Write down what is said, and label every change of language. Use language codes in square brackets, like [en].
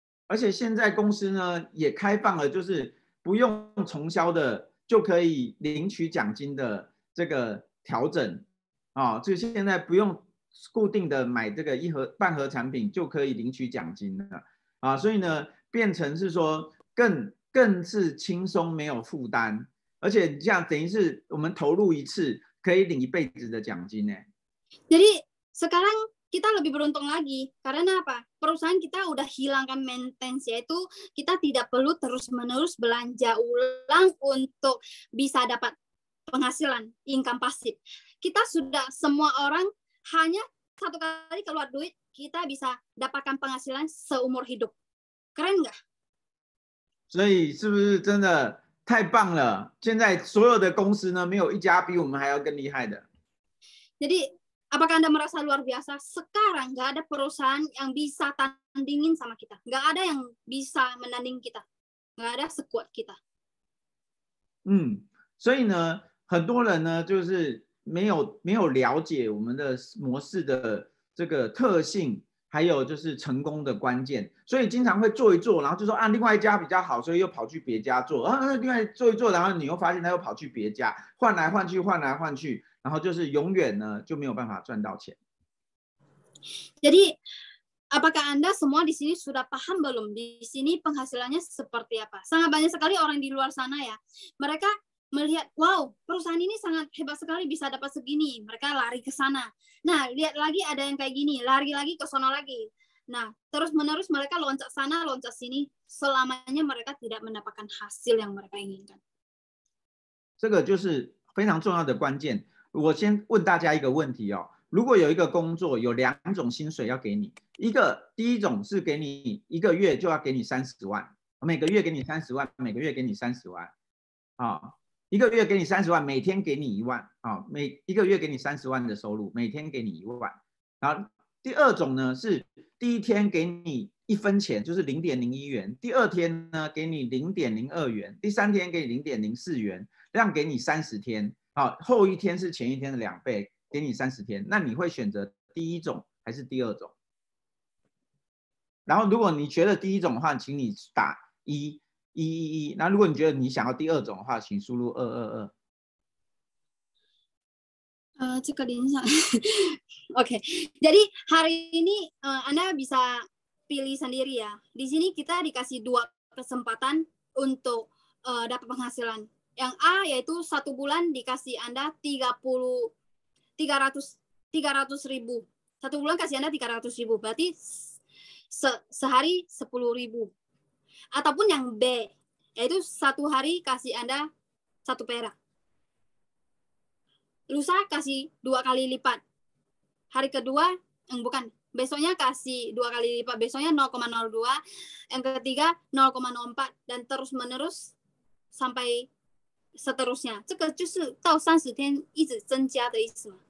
[zh] 而且现在公司呢也开放了，就是不用重销的就可以领取奖金的这个调整啊，就现在不用固定的买这个半盒产品就可以领取奖金了啊，所以呢变成是说更是轻松没有负担，而且这样等于是我们投入一次可以领一辈子的奖金呢。 [id] Jadi sekarang kita lebih beruntung lagi. Karena apa? Perusahaan kita udah hilangkan maintenance, yaitu kita tidak perlu terus-menerus belanja ulang untuk bisa dapat penghasilan, income pasif. Kita sudah, semua orang hanya satu kali keluar duit, kita bisa dapatkan penghasilan seumur hidup. Keren nggak? [zh] 所以是不是真的太棒了？现在所有的公司呢，没有一家比我们还要更厉害的。 [id] Jadi, apakah Anda merasa luar biasa? Sekarang nggak ada perusahaan yang bisa tandingin sama kita. Nggak ada yang bisa menanding kita. Nggak ada sekuat kita. 所以呢，很多人呢，就是没有了解我们的模式的这个特性，还有就是成功的关键，所以经常会做一做，然后就说啊，另外一家比较好，所以又跑去别家做，另外做一做，然后你又发现他又跑去别家，换来换去，换来换去，然后就是永远呢就没有办法赚到钱。 Jadi, apakah Anda semua di sini sudah paham belum? Di sini penghasilannya seperti apa? Sangat banyak sekali orang di luar sana ya. Mereka melihat, wow, perusahaan ini sangat hebat sekali bisa dapat segini. Mereka lari ke sana. Nah, lihat lagi ada yang kayak gini, lari lagi ke sana lagi. Nah, terus-menerus mereka loncat sana, loncat sini. Selamanya mereka tidak mendapatkan hasil yang mereka inginkan. [zh] 这个就是非常重要的关键。我先问大家一个问题哦。如果有一个工作有2种薪水要给你，第一种是给你1个月就要给你30万，每个月给你30万，每个月给你30万，1个月给你30万，每天给你1万，每1个月给你30万的收入，每天给你1万。然后第二种呢是第一天给你1分钱，就是0.01元，第二天呢给你0.02元，第三天给你0.04元，这样给你30天，后一天是前一天的2倍。给你30天，那你会选择第一种还是第二种？然后如果你觉得第一种的话，请你打11111。那如果你觉得你想要第二种的话，请输入222。这个铃响。 [id] Oke, jadi hari ini Anda bisa pilih sendiri ya. Di sini kita dikasih 2 kesempatan untuk dapat penghasilan. Yang A yaitu 1 bulan dikasih Anda 300.000. 1 bulan kasih Anda 300.000. Berarti sehari 10.000. Ataupun yang B, yaitu 1 hari kasih Anda 1 perak. Lusa kasih 2 kali lipat. Hari kedua, bukan. Besoknya kasih 2 kali lipat. Besoknya 0,02. Yang ketiga 0,04. Dan terus menerus sampai seterusnya. [zh] 这个就是到30天一直增加的意思吗？